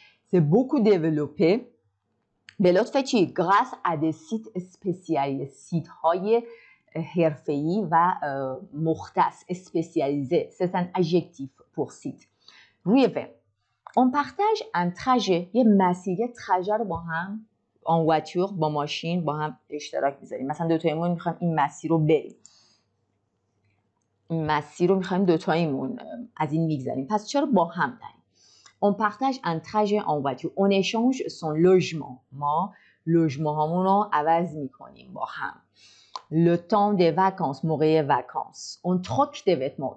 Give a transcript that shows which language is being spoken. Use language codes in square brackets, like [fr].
[fr] C'est beaucoup développé [fa] به لطف چی؟ [fr] grâce à des sites spécialisés [fa] سیت های حرفه‌ای و مختص [fr] spécialisé. C'est un adjectif pour site. [fa] روی web [fr] on partage un trajet [fa] یه مسیر یه trajet رو با هم [fr] en voiture [fa] با ماشین با هم اشتراک می‌ذاریم. مثلا دوتایمون می‌خوایم این مسیر رو بریم. این مسیر رو می‌خوایم دوتایمون از این می‌گذریم. پس چرا با هم داریم؟ [fr] On partage un trajet en voiture. On échange son logement. [fa] ما لوژمان هامون رو عوض می‌کنیم با هم. [fr] Le temps des vacances, [fa] موقع [fr] vacances. On troque des vêtements.